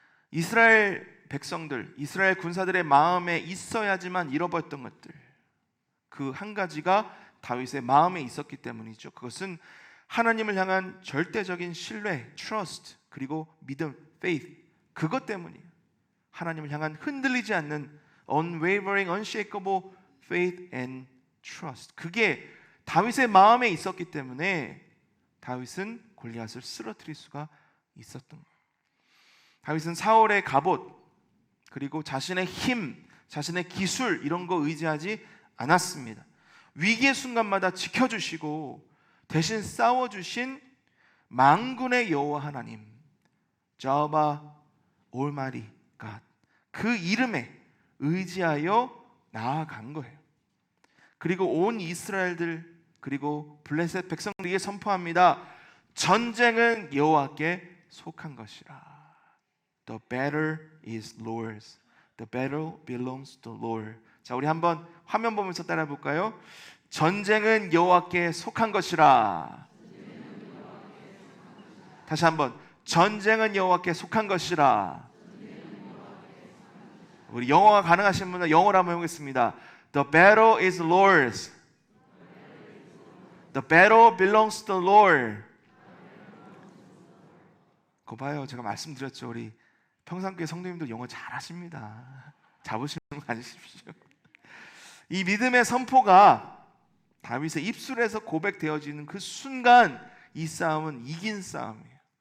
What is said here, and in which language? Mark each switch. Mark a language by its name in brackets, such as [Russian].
[Korean] 이스라엘 백성들, 이스라엘 군사들의 마음에 있어야지만 잃어버렸던 것들, 그 한 가지가 다윗의 마음에 있었기 때문이죠. 그것은 하나님을 향한 절대적인 신뢰, trust, 그리고 믿음, faith, 그것 때문이에요. 하나님을 향한 흔들리지 않는 [English] unwavering, unshakable faith and trust. [Korean] 그게 다윗의 마음에 있었기 때문에 다윗은 골리앗을 쓰러뜨릴 수가 있었던 거예요. 다윗은 사울의 갑옷, 그리고 자신의 힘, 자신의 기술 이런 거 의지하지 않았습니다. 위기의 순간마다 지켜주시고 대신 싸워주신 만군의 여호와 하나님, Jehovah Almighty God, 그 이름에 의지하여 나아간 거예요. 그리고 온 이스라엘들, 그리고 블레셋 백성들에게 선포합니다. 전쟁은 여호와께 속한 것이라. [English] The battle is Lord's. The battle belongs to Lord. [Korean] 자, 우리 한번 화면 보면서 따라 볼까요? 전쟁은 여호와께 속한 것이라. 다시 한번, 전쟁은 여호와께 속한 것이라. 우리 영어가 가능하신 분은 영어로 한번 해보겠습니다. [English] The battle is Lord's. The battle belongs to the Lord. [Korean] 그거 봐요, 제가 말씀드렸죠. 우리 평산교회 성도님들 영어 잘하십니다. 잡으시는 거 아니십시오. 이 믿음의 선포가 다윗의 입술에서 고백되어지는 그 순간 이 싸움은 이긴 싸움이에요.